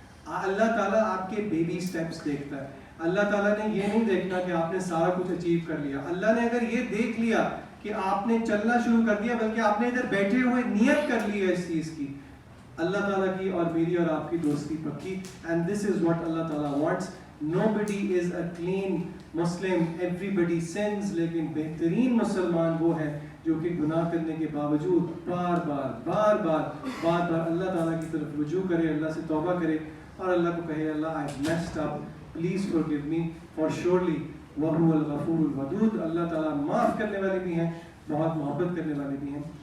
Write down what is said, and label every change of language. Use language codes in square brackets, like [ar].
[ur] اللہ تعالیٰ آپ کے بیبی سٹیپس دیکھتا ہے. اللہ تعالیٰ نے یہ نہیں دیکھنا کہ آپ نے سارا کچھ اچیو کر لیا. اللہ نے اگر یہ دیکھ لیا کہ آپ نے چلنا شروع کر دیا، بلکہ آپ نے ادھر بیٹھے ہوئے نیت کر لی ہے اس چیز کی، اللہ تعالیٰ کی اور میری اور آپ کی دوستی پکی. [en] And this is what اللہ تعالیٰ wants. Nobody is a clean Muslim, everybody sins. [ur] لیکن بہترین مسلمان وہ ہے جو کہ گناہ کرنے کے باوجود بار بار اللہ تعالیٰ کی طرف رجوع کرے، اللہ سے توبہ کرے اور اللہ کو کہے اللہ [en] I messed up, please forgive me, for surely [ar] وَهُوَ الْغَفُورُ الْوَدُودُ. [ur] اللہ تعالیٰ معاف کرنے والے بھی ہیں، بہت محبت کرنے والے بھی ہیں.